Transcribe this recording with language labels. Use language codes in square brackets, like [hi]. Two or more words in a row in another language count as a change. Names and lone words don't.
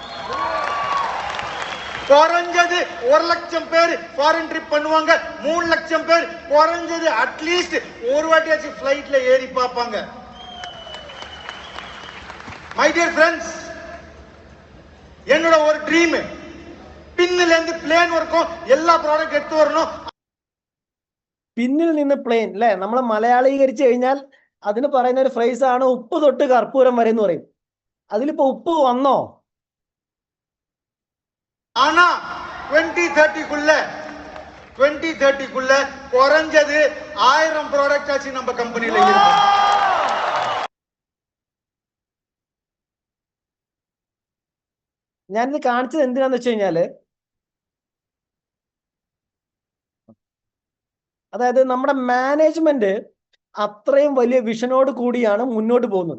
[ta] குறைஞ்சது 1 லட்சம் பேர் ஃபாரின் ட்ரிப் பண்ணுவாங்க. 3 லட்சம் பேர் குறைஞ்சது அட்லீஸ்ட் ஒரு வாட்டியாச்சு பிளைட்ல ஏறி பார்ப்பாங்க. [en] my dear friends, [ta] என்னோட ஒரு ட்ரீம், [ml] പിന്നിൽ നിന്ന് പ്ലെയിൻ വരക്കും എല്ലാ പ്രോഡക്റ്റ് എടുത്തു വരണം. പിന്നിൽ നിന്ന് പ്ലെയിൻ അല്ലെ, നമ്മൾ മലയാളീകരിച്ചു കഴിഞ്ഞാൽ അതിന് പറയുന്ന ഒരു ഫ്രേസ് ആണ് ഉപ്പ് തൊട്ട് കർപ്പൂരം വരെ എന്ന് പറയും. അതിലിപ്പോ ഉപ്പ് വന്നോ? [ta] ஆனா 2030 குறைஞ்சது 1000 ப்ராடக்ட் ஆச்சு நம்ம கம்பெனில இருக்கும். [ml] ഞാനിത് കാണിച്ചത് എന്തിനാന്ന് വെച്ച് കഴിഞ്ഞാല്, അതായത് നമ്മുടെ മാനേജ്മെന്റ് അത്രയും വലിയ വിഷനോട് കൂടിയാണ് മുന്നോട്ട് പോകുന്നത്.